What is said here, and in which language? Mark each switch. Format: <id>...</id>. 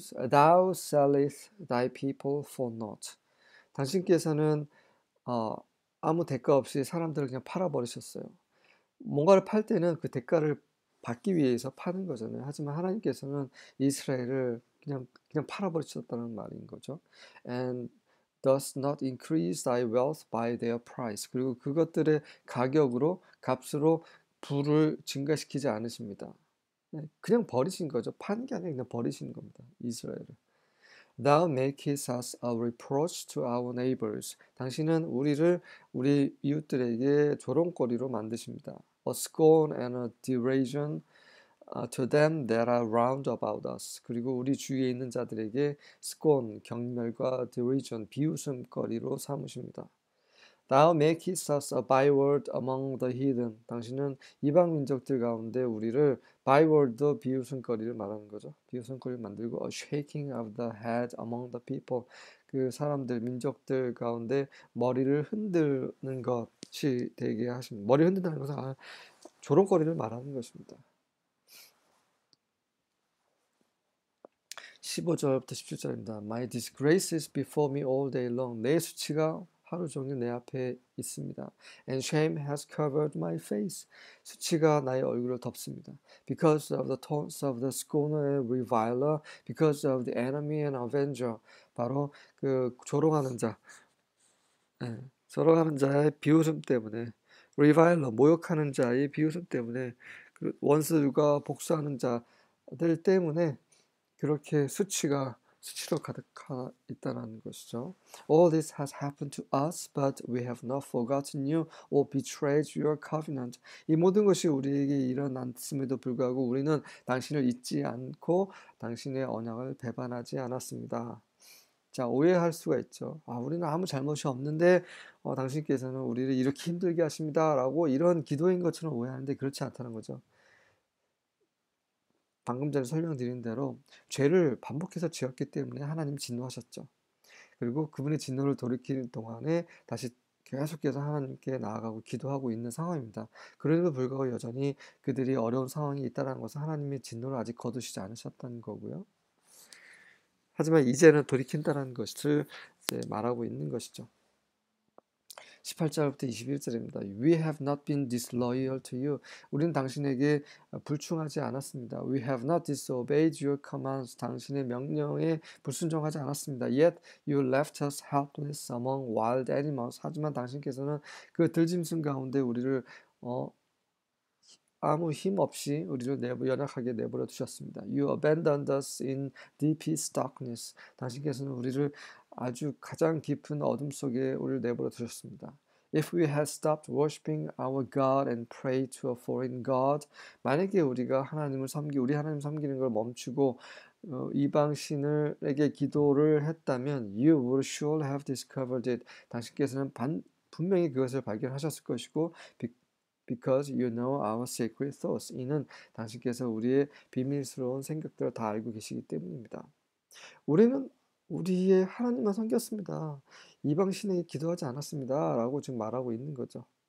<en>Thou sellest thy people for naught.</en> <ko>당신께서는 아무 대가 없이 사람들을 그냥 팔아버리셨어요. 뭔가를 팔 때는 그 대가를 받기 위해서 파는 거잖아요. 하지만 하나님께서는 이스라엘을 그냥 팔아버리셨다는 말인 거죠.</ko> <en>And does not increase thy wealth by their price.</en> <ko>그리고 그것들의 가격으로 값으로 부를 증가시키지 않으십니다. 그냥 버리신 거죠. 파는 게 아니라 그냥 버리시는 겁니다. 이스라엘을.</ko> <en>Thou makest us a reproach to our neighbors.</en> <ko>당신은 우리 이웃들에게 조롱거리로 만드십니다.</ko> <en>A scorn and a derision to them that are round about us.</en> <ko>그리고 우리 주위에 있는 자들에게 scorn, 경멸과 derision, 비웃음거리로 삼으십니다.</ko> <en>Thou makest us a byword among the heathen.</en> <ko>당신은 이방 민족들 가운데 우리를 byword, 비웃음거리를 말하는 거죠. 비웃음거리를 만들고</ko> <en>a shaking of the head among the people.</en> <ko>그 사람들, 민족들 가운데 머리를 흔드는 것이 되게 하십니다. 머리 흔든다는 것은 조롱거리를 말하는 것입니다. 15절부터 17절입니다.</ko> <en>My disgrace is before me all day long.</en> <ko>내 수치가 하루 종일 내 앞에 있습니다.</ko> <en>And shame has covered my face.</en> <ko>수치가 나의 얼굴을 덮습니다.</ko> <en>Because of the taunts of the scorner and reviler, because of the enemy and avenger.</en> <ko>바로 그 조롱하는 자, 조롱하는 자의 비웃음 때문에, reviler 모욕하는 자의 비웃음 때문에, 그 원수들과 복수하는 자들 때문에 그렇게 수치로 가득하 있다는 것이죠.</ko> <en>All this has happened to us, but we have not forgotten you or betrayed your covenant.</en> <ko>이 모든 것이 우리에게 일어났음에도 불구하고 우리는 당신을 잊지 않고 당신의 언약을 배반하지 않았습니다. 자, 오해할 수가 있죠. 우리는 아무 잘못이 없는데 당신께서는 우리를 이렇게 힘들게 하십니다라고 이런 기도인 것처럼 오해하는데 그렇지 않다는 거죠. 방금 전에 설명드린 대로 죄를 반복해서 지었기 때문에 하나님 진노하셨죠. 그리고 그분의 진노를 돌이키는 동안에 다시 계속해서 하나님께 나아가고 기도하고 있는 상황입니다. 그럼에도 불구하고 여전히 그들이 어려운 상황이 있다는 것은 하나님의 진노를 아직 거두시지 않으셨다는 거고요. 하지만 이제는 돌이킨다는 것을 이제 말하고 있는 것이죠. 18절부터 21절입니다.</ko> <en>We have not been disloyal to you.</en> <ko>우리는 당신에게 불충하지 않았습니다.</ko> <en>We have not disobeyed your commands.</en> <ko>당신의 명령에 불순종하지 않았습니다.</ko> <en>Yet you left us helpless among wild animals.</en> <ko>하지만 당신께서는 그 들짐승 가운데 우리를 아무 힘 없이 우리를 연약하게 내버려 두셨습니다.</ko> <en>You abandoned us in deepest darkness.</en> <ko>당신께서는 우리를 아주 가장 깊은 어둠 속에 우리를 내버려 두셨습니다.</ko> <en>If we had stopped worshiping our God and prayed to a foreign God,</en> <ko>만약에 우리가 우리 하나님 섬기는 걸 멈추고 이방 신을에게 기도를 했다면,</ko> <en>you would surely have discovered it.</en> <ko>당신께서는 분명히 그것을 발견하셨을 것이고,</ko> <en>because you know our secret thoughts.</en> <ko>이는 당신께서 우리의 비밀스러운 생각들을 다 알고 계시기 때문입니다. 우리는 우리의 하나님만 섬겼습니다. 이방 신에게 기도하지 않았습니다. 라고 지금 말하고 있는 거죠.</ko>